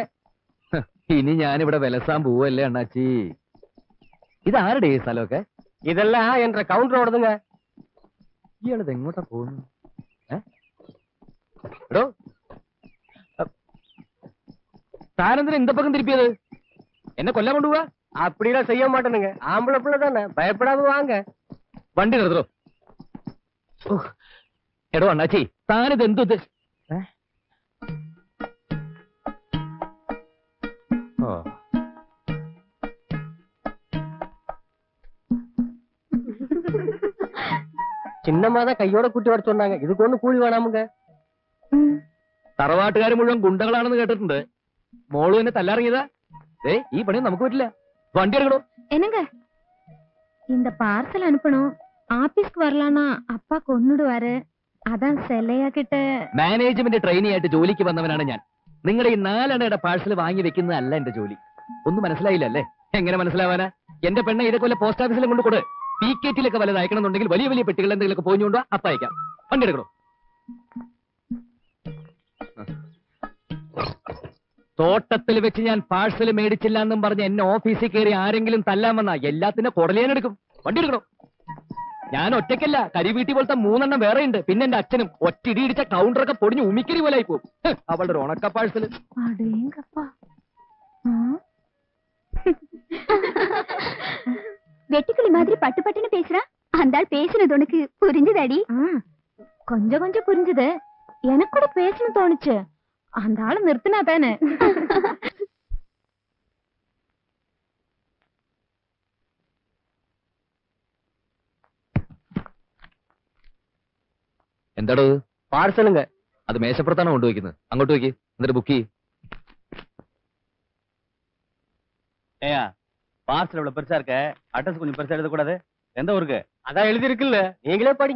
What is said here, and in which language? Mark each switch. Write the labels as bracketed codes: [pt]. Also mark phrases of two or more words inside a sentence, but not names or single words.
[ml] ഇനി ഞാനിവിടെ വിലസാൻ പോവല്ലേ അണ്ണാച്ചി. ഇതാരുടെ ഈ സ്ഥലമൊക്കെ? [ta] இதெல்லாம் என்றெ கவுண்டர் ஓடுதுங்க. [ml] ഇയാളത് എങ്ങോട്ടാ പോകുന്നു? എടോ, താനെന്തിനാ [ta] இந்த பக்கம் திருப்பியது? [ml] എന്നെ കൊല്ലാൻ കൊണ്ടുപോവാ? [ta] அப்படிலாம் செய்ய மாட்டேனுங்க. ஆம்பளை பிள்ளை தானே, பயப்படாம வாங்க. [ml] വണ്ടി നിർത്തോ. എടോ അണ്ണാച്ചി, താനിത് എന്തു [ta] சின்னமாதான் கையோட கூட்டி வர சொன்னாங்க. இதுக்கு ஒண்ணு கூலி வேணாமுங்க. [ml] തറവാട്ടുകാർ മുഴുവൻ ഗുണ്ടകളാണെന്ന് കേട്ടിട്ടുണ്ട്. മോള് എന്നെ തല്ലാറിയതാ. ഈ പണിയും നമുക്ക് പറ്റില്ല. വണ്ടി എടുക്കണോ? [ta] என்னங்க இந்த பார்சல் அனுப்பணும். ஆபீஸ்க்கு வரலான்னா அப்பா கொன்னுடுவாரு. அதான் செல்லையா கிட்ட. [ml] മാനേജ്മെന്റ് ട്രെയിനി ആയിട്ട് ജോലിക്ക് വന്നവനാണ് ഞാൻ. നിങ്ങളുടെ ഈ 4 അണയുടെ പാഴ്സൽ വാങ്ങി വെക്കുന്നതല്ല എന്റെ ജോലി. ഒന്നും മനസ്സിലായില്ലല്ലേ? എങ്ങനെ മനസ്സിലാവാനാ? എന്റെ പെണ്ണെ ഇതൊക്കെ വല്ല പോസ്റ്റ് ഓഫീസിലും കൊണ്ട് കൊടു. PKറ്റിലൊക്കെ വല്ലത് അയക്കണമെന്നുണ്ടെങ്കിൽ വലിയ വലിയ പെട്ടികൾ എന്തെങ്കിലുമൊക്കെ പോയിക്കൊണ്ടോ അപ്പ അയക്കാം. വണ്ടി എടുക്കണോ? തോട്ടത്തിൽ വെച്ച് ഞാൻ പാഴ്സൽ മേടിച്ചില്ല എന്നും പറഞ്ഞ് എന്നെ ഓഫീസിൽ കയറി ആരെങ്കിലും തല്ലാൻ വന്നാ എല്ലാത്തിന്റെ കുടലേനെടുക്കും. വണ്ടി എടുക്കണോ? ഞാൻ ഒറ്റയ്ക്കല്ല, കരിവീട്ടി പോലത്തെ 3 എണ്ണം വേറെ ഉണ്ട്. പിന്നെ എന്റെ അച്ഛനും ഒറ്റിടി ഇടിച്ച കൗണ്ടറൊക്കെ പൊടിഞ്ഞ് ഉമിക്കരി പോലെ ആയി പോകും. അവളുടെ ഒരു ഉണക്ക പാഴ്സൽ. [ta] வெட்டுக்கிளி மாதிரி பட்டு பட்டுன்னு பேசுறா. அந்த ஆள் பேசினது உனக்கு புரிஞ்சுதாடி? கொஞ்சம் கொஞ்சம் புரிஞ்சுது. எனக்கு கூட பேசணும் தோணுச்சு. அந்த ஆளு நிறுத்தினா தானே. [ml] എന്താടോ? പാഴ്സലുங்க. അത് മേശപ്പുറത്താണോ കൊണ്ടുവയ്ക്കുന്നത്? അങ്ങോട്ട് വയ്ക്ക്, എന്നിട്ട് ബുക്ക് ചെയ്യ്. [ta] ஏயா பார்சல் இவ்வளவு பெருசா இருக்க, அட்ரஸ் கொஞ்சம் பெருசா எழுதக்கூடாது? எந்த ஊருக்கு? அதான் எழுதி இருக்குல்ல, நீங்களே படிங்க.